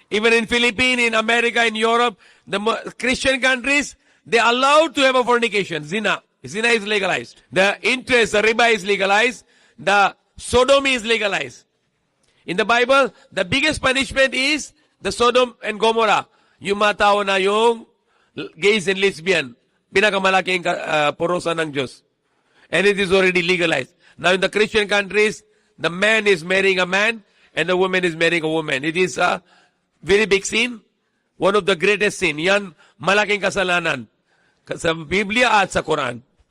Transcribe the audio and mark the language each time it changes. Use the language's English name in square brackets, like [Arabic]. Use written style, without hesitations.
[English] Even in Philippines, in America, in Europe, the Christian countries, they are allowed to have a fornication. Zina. Zina is legalized. The interest, the riba is legalized. The sodomy is legalized. In the Bible, the biggest punishment is the Sodom and Gomorrah. [Filipino] Yung mga tao na yung gays and lesbian. Pinakamalaking purusan ng Diyos. [English] And it is already legalized. Now in the Christian countries, the man is marrying a man and the woman is marrying a woman. It is a very big sin. One of the greatest sin. [Filipino] Yan, malaking kasalanan. Sa Biblia at sa Quran.